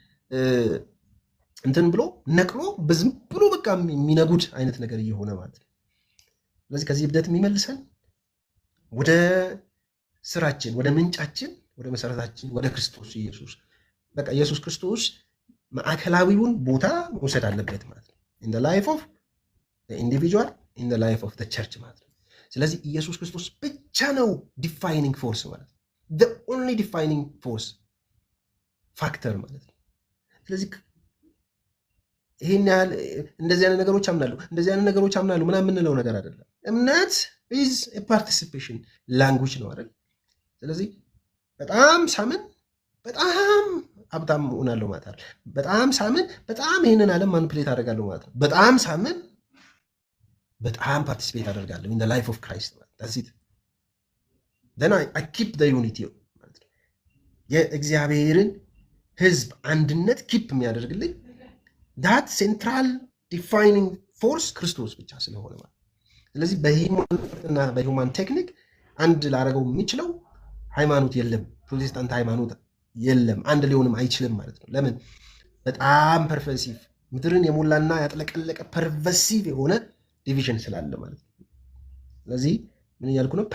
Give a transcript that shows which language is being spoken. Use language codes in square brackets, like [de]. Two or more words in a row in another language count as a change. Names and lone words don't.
[am] እንትን ብሎ ነቅሎ በዝም ብሎ በቃ የሚነጉድ አይነት ነገር እየሆነ ማለት ነው። ስለዚህ ከዚህ እብደት የሚመልሰን ወደ ስራችን፣ ወደ ምንጫችን፣ ወደ መሰረታችን፣ ወደ ክርስቶስ ኢየሱስ በቃ ኢየሱስ ክርስቶስ ማዕከላዊውን ቦታ መውሰድ አለበት ማለት ነው። [en] in the life of individual in the life of the church [am] ማለት ነው። ስለዚህ ኢየሱስ ክርስቶስ ብቻ ነው [en] defining force [am] ማለት ነው። [en] the only defining force [am] ፋክተር ማለት ነው። ስለዚህ ይሄን ያህል እንደዚህ አይነት ነገሮች አምናለሁ እንደዚህ አይነት ነገሮች አምናለሁ ምናምን የምንለው ነገር አይደለም። እምነት [en] is a participation language [am] ነው አይደል? ስለዚህ በጣም ሳምን በጣም ሀብታም ሆናለሁ ማለት አይደል? በጣም ሳምን በጣም ይሄንን ዓለም ማኒፕሌት አደርጋለሁ ማለት ነው። በጣም ሳምን በጣም ፓርቲሲፔት አደርጋለሁ [en] in the life of Christ [am] ማለት [en] that's it. then I keep the unity [am] ማለት ነው። የእግዚአብሔርን ህዝብ አንድነት ኪፕ የሚያደርግልኝ [en] that central defining force [am] ክርስቶስ ብቻ ስለሆነ ማለት። ስለዚህ በሂውማንና በሂውማን ቴክኒክ አንድ ላደረገው የሚችለው ሃይማኖት የለም፣ ፕሮቴስታንት ሃይማኖት የለም፣ አንድ ሊሆንም አይችልም ማለት ነው። ለምን? በጣም ፐርቨሲቭ ምድርን የሞላና ያጥለቀለቀ ፐርቨሲቭ የሆነ ዲቪዥን ስላለ ማለት ነው። ስለዚህ ምን እያልኩ ነው?